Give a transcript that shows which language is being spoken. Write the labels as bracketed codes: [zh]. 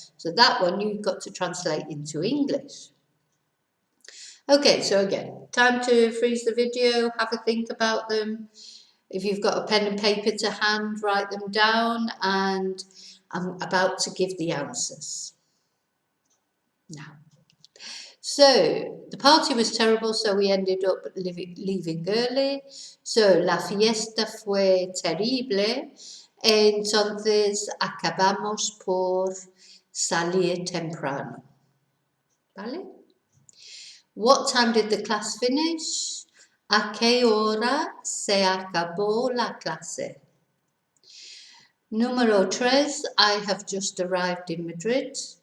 [en] So that one you've got to translate into English. Okay, so again, time to freeze the video, have a think about them. If you've got a pen and paper to hand, write them down, and I'm about to give the answers. Now, so the party was terrible, so we ended up leaving early. [es] So la fiesta fue terrible, entonces acabamos por salir temprano. ¿Vale? [en] What time did the class finish? [es] ¿A qué hora se acabó la clase? Número 3, [en] I have just arrived in Madrid.